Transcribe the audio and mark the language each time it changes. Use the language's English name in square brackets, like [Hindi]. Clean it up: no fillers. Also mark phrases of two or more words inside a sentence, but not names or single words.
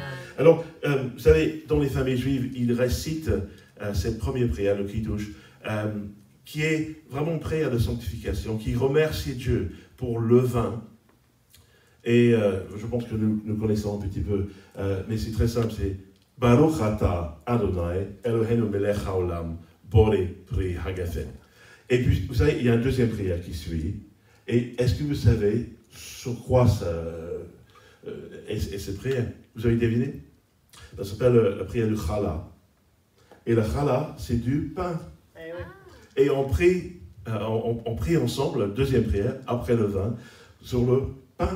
[French] Alors, vous savez, dans les familles juives, ils récitent cette première prière, le Kiddush, qui est vraiment une prière de sanctification, qui remercie Dieu pour le vin. Et je pense que nous connaissons un petit peu, mais c'est très simple, c'est [Hebrew] ברוך אתה ה' אלוהינו מלך העולם בורא פרי הגפן. [French] Et puis, vous savez, il y a une deuxième prière qui suit. Et est-ce que vous savez sur quoi est cette prière? Vous avez deviné? Ça s'appelle la prière du Challah. Et le Challah, c'est du pain. Et on prie ensemble, la deuxième prière, après le vin, sur le pain.